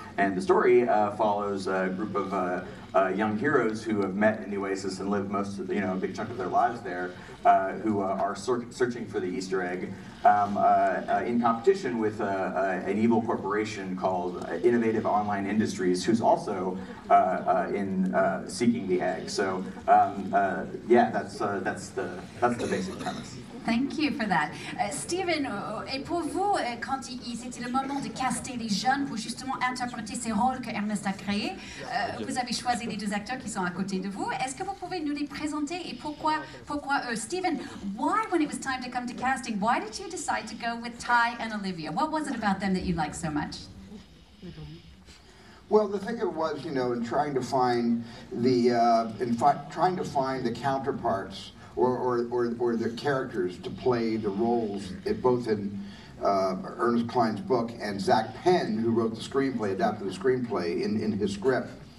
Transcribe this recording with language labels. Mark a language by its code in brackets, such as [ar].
[en] And the story follows a group of young heroes who have met in the Oasis and lived most of, a big chunk of their lives there, who are searching for the Easter egg in competition with an evil corporation called Innovative Online Industries, who's also in seeking the egg. So yeah, that's the basic premise. Thank you for that. [fr] Steven, et pour vous, quand c'était le moment de caster les jeunes pour justement interpréter ces rôles que Ernest a créés, vous avez choisi les deux acteurs qui sont à côté de vous. Est-ce que vous pouvez nous les présenter et pourquoi eux? [en] Steven, why, when it was time to come to casting, why did you decide to go with Ty and Olivia? What was it about them that you liked so much? Well, the thing it was, in trying to find the counterparts or the characters to play the roles, both in Ernest Cline's book and Zach Penn, who wrote the screenplay, adapted the screenplay in his script.